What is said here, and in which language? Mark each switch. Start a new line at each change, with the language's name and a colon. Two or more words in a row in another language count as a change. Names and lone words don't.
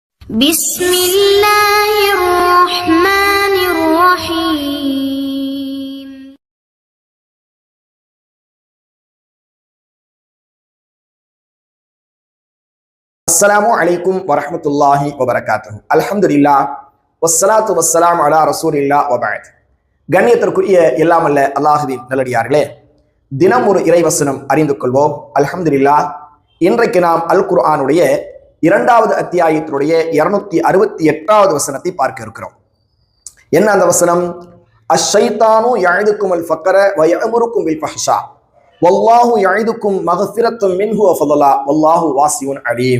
Arabic: بسم الله الرحمن الرحيم. السلام عليكم ورحمة الله وبركاته. الحمد لله والصلاة والسلام على رسول الله وبعد.
Tamil: கண்ணியத்திற்குரிய எல்லாம் அல்ல அல்லாஹுவின் நல்லடியார்களே, தினம் ஒரு இறைவசனம் அறிந்து கொள்வோம். அல்ஹம்துலில்லாஹ். இன்றைக்கு நாம் அல் குர்ஆனுடைய 2வது அத்தியாயத்தினுடைய 268வது வசனத்தை பார்க்க இருக்கிறோம். என்ன அந்த வசனம்?
Arabic: الشيطان يعدكم الفقر ويأمركم بالفحشاء والله يعدكم مغفرة منه وفضلا والله واسع عليم.